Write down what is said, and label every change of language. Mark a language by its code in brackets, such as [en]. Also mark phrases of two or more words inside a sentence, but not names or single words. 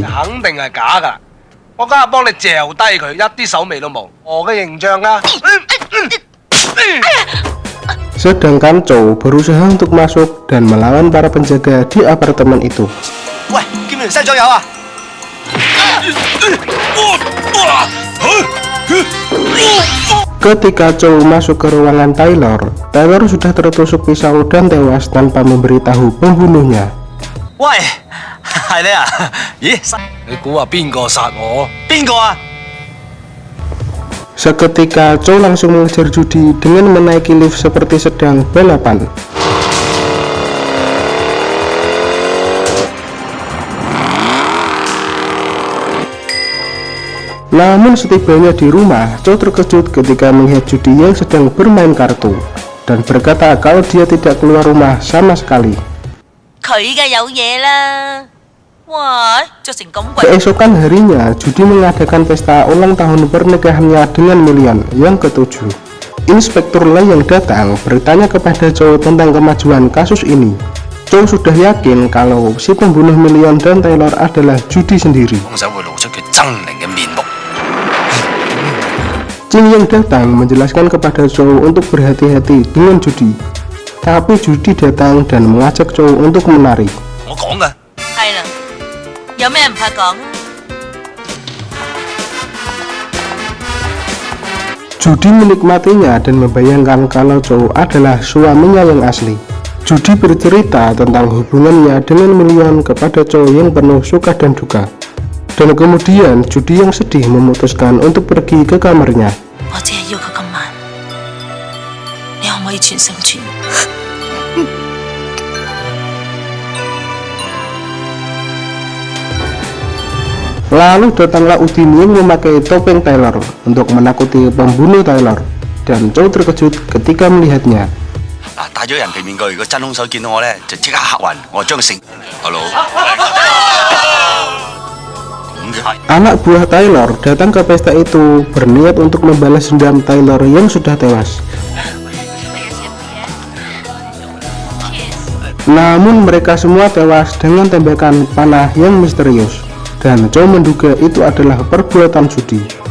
[yue] 肯定係假㗎，我梗係幫你嚼低佢，一啲手尾都冇。我嘅形象啊！ [id] Sedangkan Chow berusaha untuk masuk dan melawan para penjaga di apartemen itu. [yue] 喂，見唔見西裝有啊？ [id] Ketika Chow masuk ke ruangan Taylor, Taylor sudah tertusuk pisau dan tewas tanpa memberitahu pembunuhnya. [yue] 喂，係你啊？咦，你估下邊個殺我？邊個啊？ [id] Seketika Chow langsung mengejar Judy dengan menaiki lift seperti sedang balapan. Namun setibanya di rumah, Chow terkejut ketika melihat Judy yang sedang bermain kartu dan berkata kalau dia tidak keluar rumah sama sekali. [yue] 佢嘅有嘢啦！哇，着成咁鬼， [id] Keesokan harinya, Judy mengadakan pesta ulang tahun pernikahannya dengan Million yang ke-7. Inspektur Lai yang datang bertanya kepada Chow tentang kemajuan kasus ini. Chow sudah yakin kalau si pembunuh Million dan Taylor adalah Judy sendiri. [yue] 兇手會露出佢猙獰嘅面目。 [id] Ching yang datang menjelaskan kepada Chow untuk berhati-hati dengan judi. Tapi Judi datang dan mengajak Chow untuk menari. [yue] 我講㗎。係啦，有咩唔怕講？ [id] Judi menikmatinya dan membayangkan kalau Chow adalah suaminya yang asli. Judi bercerita tentang hubungannya dengan Million kepada Chow yang penuh suka dan duka. Dan kemudian Judi yang sedih memutuskan untuk pergi ke kamarnya. [yue] 我只係要佢今晚，你可唔可以全心全意？ [id] Lalu datanglah Udin yang memakai topeng Taylor untuk menakuti pembunuh Taylor, dan Chow terkejut ketika melihatnya. [yue] 嗱，戴咗人皮面具，如果真兇手見到我咧，就即刻嚇暈，我將佢成。Halo。咁嘅。 [id] Anak buah Taylor datang ke pesta itu berniat untuk membalas dendam Taylor yang sudah tewas. Namun mereka semua tewas dengan tembakan panah yang misterius. Dan Chow menduga itu adalah perbuatan judi.